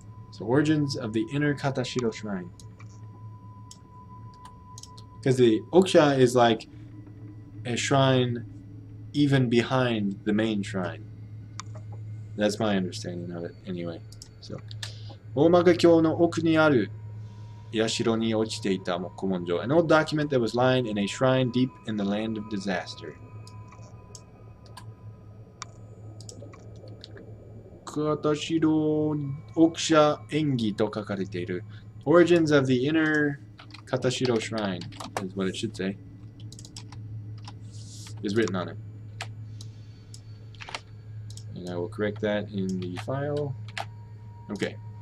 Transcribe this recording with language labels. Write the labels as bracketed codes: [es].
[en] So, origins of the inner Katashiro shrine. Because the Okusha is like a shrine even behind the main shrine. That's my understanding of it, anyway. [ja] So, 大曲峡の奥にある社に落ちていた古文書. [en] An old document that was lying in a shrine deep in the land of disaster. [ja] 片白奥社縁起と書かれている. [en] Origins of the inner Katashiro shrine is what it should say. Is written on it. And I will correct that in the file. Okay.